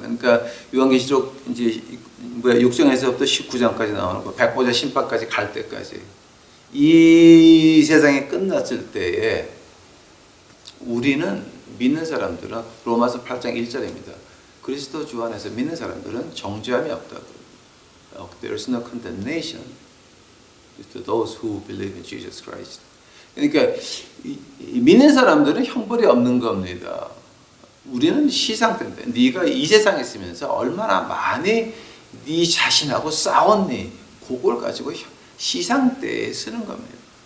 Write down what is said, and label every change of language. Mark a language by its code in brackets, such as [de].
[ko] 그러니까 요한계시록 이제 6장에서부터 19장까지 나오는 거, 백보자 심판까지 갈 때까지 이 세상이 끝났을 때에 우리는 믿는 사람들은 로마서 8장 1절입니다. 그리스도 주 안에서 믿는 사람들은 정죄함이 없다고. [en] There is no condemnation to those who believe in Jesus Christ. [ko] 그러니까 믿는 사람들은 형벌이 없는 겁니다. 우리는 시상대인데 네가 이 세상에 있으면서 얼마나 많이 네 자신하고 싸웠니? 그걸 가지고 시상대에 쓰는 겁니다.